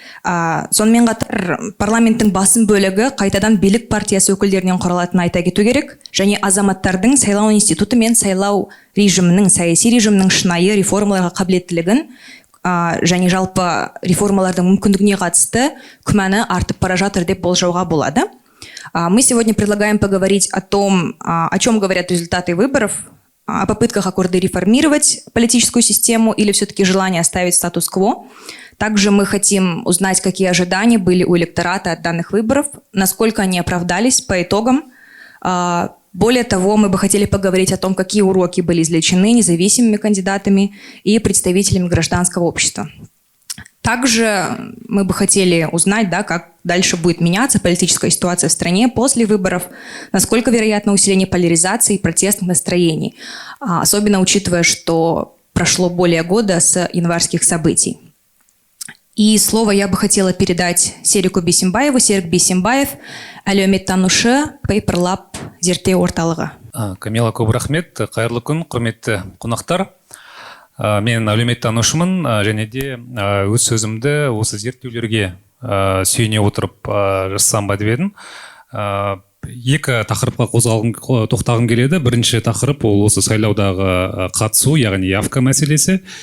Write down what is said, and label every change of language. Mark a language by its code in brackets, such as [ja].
[kk] Сонымен қатар парламенттің басым бөлігі қайтадан билік партиясы өкілдерінен құралатынын айта кету керек, және азаматтардың сайлау институты мен сайлау режимінің, саяси режимінің шынайы реформаларға қабілеттілігін және жалпы реформалардың мүмкіндігіне қатысты күмәні артып бара жатыр деп болжауға болады. [ru] Мы сегодня предлагаем поговорить о том, о чем говорят результаты выборов, о попытках Аккорды реформировать политическую систему или все-таки желание оставить статус-кво. Также мы хотим узнать, какие ожидания были у электората от данных выборов, насколько они оправдались по итогам. Более того, мы бы хотели поговорить о том, какие уроки были извлечены независимыми кандидатами и представителями гражданского общества. Также мы бы хотели узнать, как дальше будет меняться политическая ситуация в стране после выборов, насколько вероятно усиление поляризации и протестных настроений, особенно учитывая, что прошло более года с январских событий. И слово я бы хотела передать Серику Бейсембаеву. Серик Бейсембаев, [kk] әлеуметтанушы, Paper Lab зерттеу орталығы. Камила, көп рахмет, қайырлы күн, құрметті қонақтар. Мен әлеуметтанушымын, және де өз сөзімді осы зерттеулерге сүйене отырып жасасам ба деп едім. Екі тақырыпқа тоқтағым келеді. Бірінші тақырып ол осы сайлаудағы қатысу, яғни явка мәселесі.